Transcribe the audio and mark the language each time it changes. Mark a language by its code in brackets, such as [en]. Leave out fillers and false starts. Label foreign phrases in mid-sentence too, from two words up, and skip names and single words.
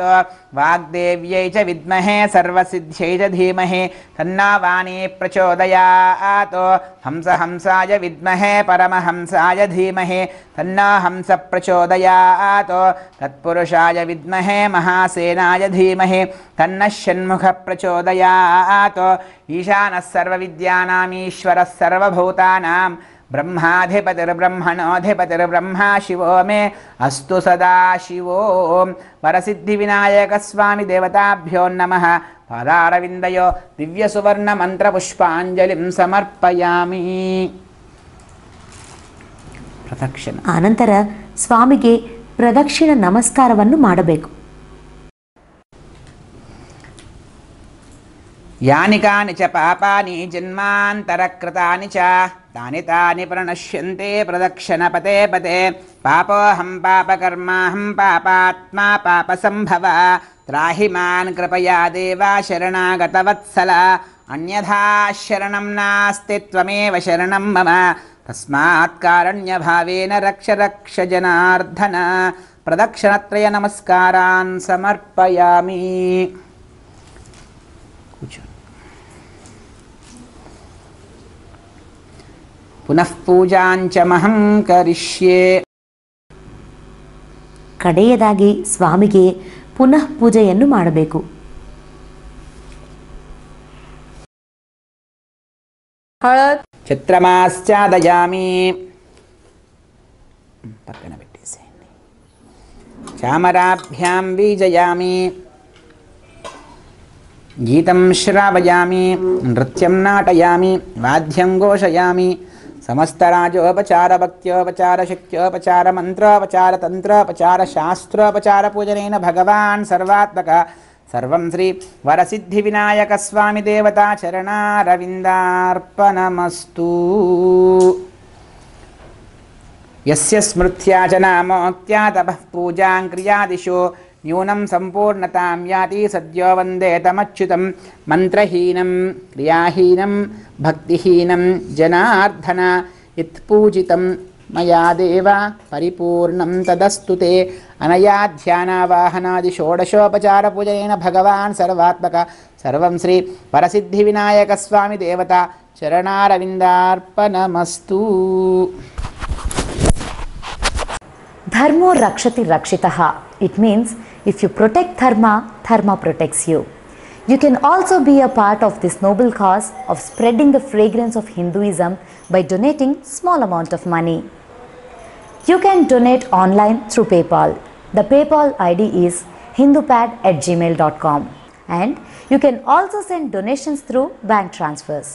[sa] वाग्देव्यै च विद्महे सर्वसिद्ध्यै च धीमहि तन्नो वाणी प्रचोदयात् हंसाय विद्महे परमहंसाय धीमहि तन्नो हंस प्रचोदयात् तत्पुरुषाय विद्महे महासेनाय धीमहि तन्नः षण्मुख प्रचोदयात् ईशानः सर्वविद्यानामीश्वरः सर्वभूतानां ब्रह्माधिपतिर्ब्रह्मणोऽधिपतिर्ब्रह्मा शिवो मे अस्तु सदा शिवो वरसिद्धिविनायकस्वामी देवताभ्यो नमः पादारविन्दयो दिव्यसुवर्णमन्त्रपुष्पाञ्जलिं समर्पयामि ಪ್ರದಕ್ಷಿಣ [kn] ಆನಂತರ ಸ್ವಾಮಿಗೆ ಪ್ರದಕ್ಷಿಣ ನಮಸ್ಕಾರವನ್ನು ಮಾಡಬೇಕು. [sa] ಯಾನಿ ಕಾನಿ ಚ ಪಾಪಾನಿ ಜನ್ಮಾಂತರಕೃತಾನಿ ಚ ತಾನಿ ತಾನಿ ಪ್ರಣಶ್ಯಂತೆ ಪ್ರದಕ್ಷಿಣ ಪದೇ ಪದೇ ಪಾಪೋಹಂ ಪಾಪಕರ್ಮಾಹಂ ಪಾಪಾತ್ಮಾ ಪಾಪಸಂಭವ ತ್ರಾಹಿ ಮಾನ್ ಕೃಪಯಾ ದೇವ ಶರಣಾಗತವತ್ಸಲ ಅನ್ಯಥಾ ಶರಣಂ ನಾಸ್ತಿ ತ್ವಮೇವ ಶರಣಂ ಮಮ ತಸ್ಮಾತ್ ಕಾರಣ್ಯಭಾವೇನ ರಕ್ಷ ರಕ್ಷ ಜನಾರ್ದನ ಪ್ರದಕ್ಷಿಣತ್ರಯ ನಮಸ್ಕಾರಾನ್ ಸಮರ್ಪಯಾಮಿ. ಪುನಃ ಪೂಜಾಂಚ ಮಹಂ ಕರಿಷ್ಯೆ. [kn] ಕಡೆಯದಾಗಿ ಸ್ವಾಮಿಗೆ ಪುನಃ ಪೂಜೆಯನ್ನು ಮಾಡಬೇಕು. [te] ಛತ್ರಮಾಶ್ಚಾದಯಾಮಿ పక్కన పెట్టేసేయండి. [sa] ಚಾಮರಾಭ್ಯಾಂ ಬೀಜಯಾಮಿ ಗೀತಂ ಶ್ರಾವಯಾಮಿ ನೃತ್ಯಂ ನಾಟಯಾಮಿ ವಾದ್ಯಂ ಘೋಷಯಾಮಿ ಸಮಸ್ತರಾಜೋಪಚಾರ ಭಕ್ತ್ಯೋಪಚಾರ ಶಕ್ತ್ಯೋಪಚಾರ ಮಂತ್ರೋಪಚಾರ ತಂತ್ರೋಪಚಾರ ಶಾಸ್ತ್ರೋಪಚಾರ ಪೂಜನೇನ ಭಗವಾನ್ ಸರ್ವಾತ್ಮಕ ಸರ್ವಂ ಶ್ರೀ ವರಸಿದ್ಧಿವಿನಾಯಕ ಸ್ವಾಮಿ ದೇವತಾ ಚರಣಾರವಿಂದಾರ್ಪಣಮಸ್ತು. ಯಸ್ಯ ಸ್ಮೃತ್ಯಾ ಚ ನಾಮೋಕ್ತ್ಯಾ ತಪಃ ಪೂಜಾಂ ಕ್ರಿಯಾದಿಶು ನ್ಯೂನಂ ಸಂಪೂರ್ಣತಾಂ ಯಾತಿ ಸದ್ಯೋ ವಂದೇ ತಮಚ್ಯುತಂ ಮಂತ್ರಹೀನಂ ಕ್ರಿಯಾಹೀನಂ ಭಕ್ತಿಹೀನಂ ಜನಾರ್ದನ ಯತ್ಪೂಜಿತಂ ಮಯಾ ದೇವ ಪರಿಪೂರ್ಣಂ ತದಸ್ತು ತೇ. ಅನಯಾ ಧ್ಯಾನಾವಾಹನಾದಿ ಷೋಡಶೋಪಚಾರ ಪೂಜನೇನ ಭಗವಾನ್ ಸರ್ವಾತ್ಮಕ ಸರ್ವಂ ಶ್ರೀ ವರಸಿದ್ಧಿವಿನಾಯಕ ಸ್ವಾಮಿ ದೇವತಾ ಚರಣಾರವಿಂದಾರ್ಪಣಮಸ್ತು. धर्मो रक्षति रक्षितः. [en] It means if you protect dharma, dharma protects you. You can also be a part of this noble cause of spreading the fragrance of Hinduism by donating small amount of money. You can donate online through PayPal. The PayPal ID is hindupad@gmail.com and you can also send donations through bank transfers.